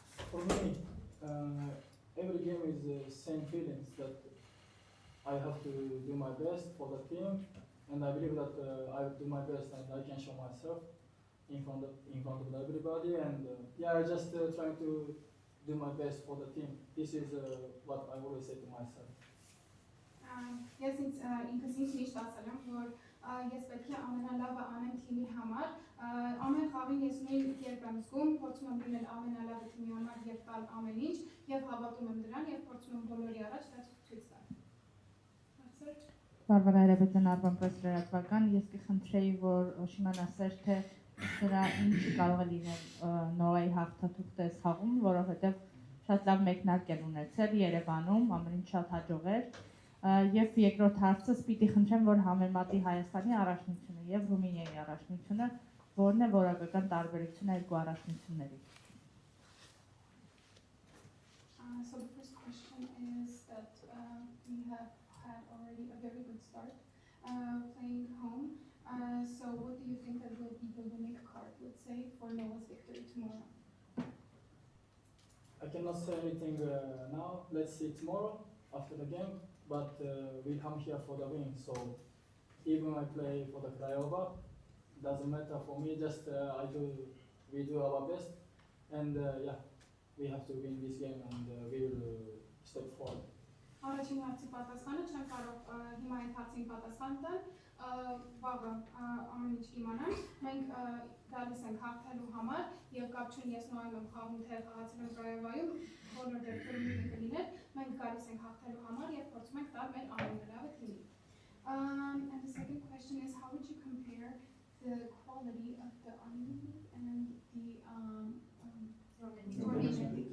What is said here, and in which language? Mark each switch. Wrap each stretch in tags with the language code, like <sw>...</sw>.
<en>For me, every game is the same feelings that I have to do my best for the team, and I believe that I will do my best and I can show myself in front of everybody. And I just trying to do my best for the team. This is what I always say to myself.</en> <hy>Ես ինքս ինձ միշտ ասել եմ, որ ես պետք է ամենալավը անեմ թիմի համար, ամեն խաղին ես նույն կերպ եմ զգում, փորձում եմ լինել ամենալավը թիմի համար եւ տալ ամեն ինչ, եւ հավատում եմ դրան եւ փորձում եմ բոլորի առաջ դա ցույց տալ։ Հարցեր։ Բարբարա Հայրապետյան Արբանպրես լրատվական, ես կխնդրեի, որ Օշիման ասեր, թե սրա ինչ կարող է լինել Նորայի հաղթաթուղթ այս խաղում, որովհետեւ շատ լավ մեկնարկ են ունեցել Երևանում, ամեն ինչ շատ հաջող էր։ Եվ երկրորդ հարցս պիտի խնդրեմ, որ համեմատի Հայաստանի առաջնությունը եւ Ռումինիայի առաջնությունը, որն է որակական տարբերությունը երկու առաջնությունների։</hy> <en>So the first question is that we have had already a very good start playing home. So what do you think that will be the winning card, let's say, for Noah's victory tomorrow? I cannot say anything now. Let's see tomorrow after the game. But we come here for the win, so even I play for the Craiova, doesn't matter for me. Just we do our best, and we have to win this game, and we will step forward.</en> <hy>Առաջին հարցի պատասխանը չեմ կարող հիմա այդ հարցին պատասխան տալ, վաղը ամեն ինչ կիմանամ։ Մենք գալիս ենք հաղթելու համար եւ կապ չունի ես նոյում եմ խաղում թե խաղացել եմ Կրայովայում, բոլոր դեպքերում ինքը կլիներ, մենք գալիս ենք հաղթելու համար եւ փորձում ենք տալ մեր ամենալավը թիմին։</hy> <en>And the second question is, how would you compare the quality of the Armenian League and the Romanian League?</en>